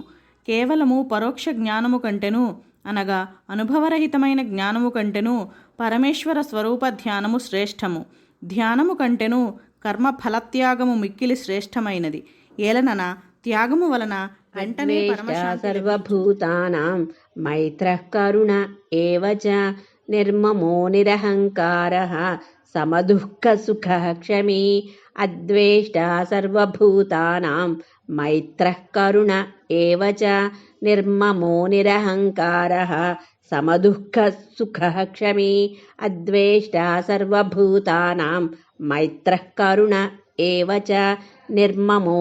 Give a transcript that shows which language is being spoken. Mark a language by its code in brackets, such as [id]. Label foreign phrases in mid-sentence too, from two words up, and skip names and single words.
[te] కేవలము పరోక్ష జ్ఞానము కంటెను అనగా అనుభవరహితమైన జ్ఞానము కంటెను పరమేశ్వర స్వరూప ధ్యానము శ్రేష్టము. ధ్యానము కంటెను కర్మ ఫలత్యాగము మిక్కిలి శ్రేష్టమైనది. ఏలనన త్యాగము వలన వెంటనే పరమశాంతి [sa] सर्वभूतानां मैत्रः करुण एव च निर्ममो निरहंकारः समदुःखसुखः क्षमी अद्वेष्टा सर्वभूतानां मैत्रः करुण एव च निर्ममो निरहङ्कारः समदुःखसुखः क्षमी अद्वेष्टा सर्वभूतानां मैत्रः करुण एव च निर्ममो